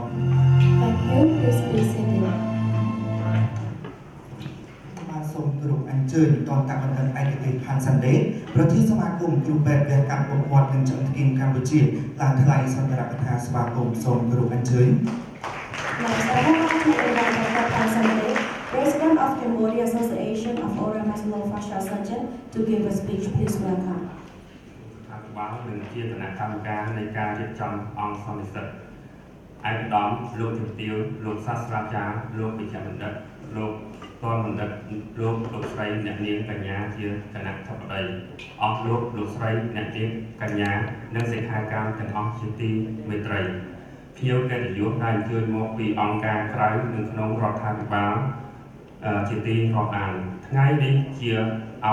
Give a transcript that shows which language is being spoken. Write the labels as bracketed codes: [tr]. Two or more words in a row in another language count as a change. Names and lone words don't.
[en] Thank you. Please be seated. [km] បាទសូមគោរពអញ្ជើញតន្តបណ្ឌិតឯកទេស Phan ប្រធានសមាគមគ្រូពេទ្យវះកាត់មុខមាត់និងឆ្អឹងគៀមកម្ពុជាឡើងថ្លែងសន្ទរកថាស្វាគមន៍សូមគោរពអញ្ជើញ [en] Next, I would like to invite Dr. Phan, President of Cambodia Association of Oral and Maxillofacial Surgeon, to give a speech. Please welcome. [km] បាទនឹងជាគណៈកម្មការនៃការរៀបចំអង្គសន្និសីទឯកឧត្តមលោកជំទាវលោកសាស្ត្រាចារ្យលោកវិជ្ជបណ្ឌិតលោកតនបណ្ឌិតលោកស្រីអ្នកនាងកញ្ញាជាគណៈធិបតីអស់លោកស្រីអ្នកនាងកញ្ញានិងសិក្ខាកាមទាំងអស់ជាទីមេត្រីភ្ញៀវកិត្តិយសដែលអញ្ជើញមកពីអង្គការក្រៅនិងក្នុងរដ្ឋាភិបាលជាទីរាប់អានថ្ងៃនេះជាឱ